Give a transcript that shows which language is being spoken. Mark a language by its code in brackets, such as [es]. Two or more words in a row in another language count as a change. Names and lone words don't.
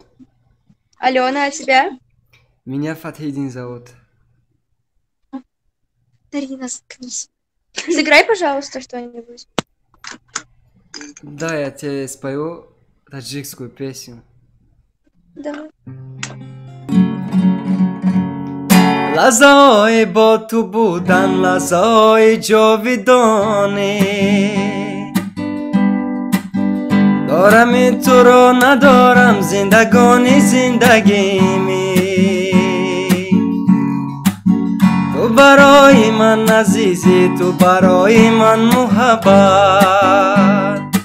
[ru] Алена, а тебя? Меня Фатхидин зовут. Дарина, заткнись. Сыграй, пожалуйста, что-нибудь. Да, я тебе спою таджикскую песню. Давай. [tg] لحظه‌های با تو بودن لحظه‌های جاودانه دارم این تو رو ندارم زندگانی زندگیمی تو برای من عزیزی تو برای من محبت